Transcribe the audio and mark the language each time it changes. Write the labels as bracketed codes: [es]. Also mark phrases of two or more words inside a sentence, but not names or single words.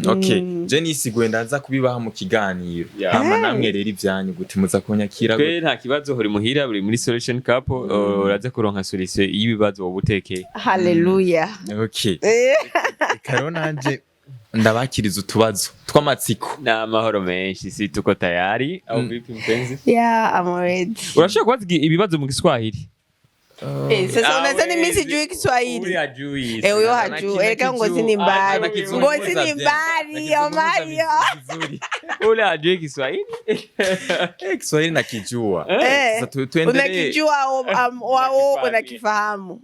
[rn] Okay, je nisiguye ndaza kubibaha mu kiganiro hama namwe rero ivyanyu gute muza kunyakira gute nta kibazo uri muhira buri muri solution cup uraza kuronka solution y'ibibazo wowe utekeye. Haleluya. Okay, karo nanje ndabakiriza utubazo tw'amatsiko na mahoro menshi [sw] si tuko tayari au vipi mpenzi? [en] Yeah, I'm ready. [rn] Urashaka kubaza ibibazo mu Kiswahili? [sw] Sasa unazani mimi sijui Kiswahili. Huyu hajui. Huyo hajui. Eka ngozi ni mbali. Ngozi ni mbali, Mario. Ule hajui Kiswahili. Kiswahili nakijua. Sasa tuendelee. Unakijua au unakifahamu?